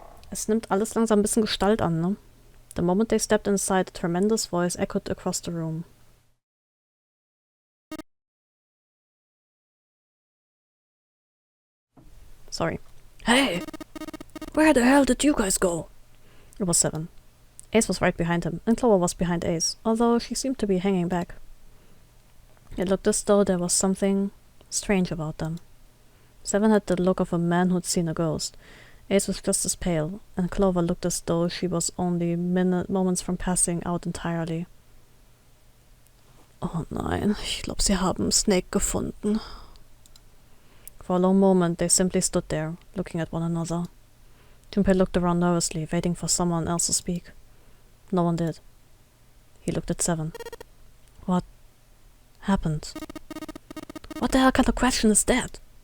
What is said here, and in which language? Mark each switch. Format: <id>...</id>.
<de>Es nimmt alles langsam ein bisschen Gestalt an, ne?</de> <en>The moment they stepped inside, a tremendous voice echoed across the room. Sorry. Hey! Where the hell did you guys go? It was 7. Ace was right behind him, and Clover was behind Ace, although she seemed to be hanging back. It looked as though there was something strange about them. 7 had the look of a man who'd seen a ghost. Ace was just as pale, and Clover looked as though she was only moments from passing out entirely.</en> <de>Oh nein, ich glaub, sie haben Snake gefunden.</de> <en>For a long moment, they simply stood there, looking at one another. Junpei looked around nervously, waiting for someone else to speak. No one did. He looked at 7. What happened? What the hell kind of question is that?</en>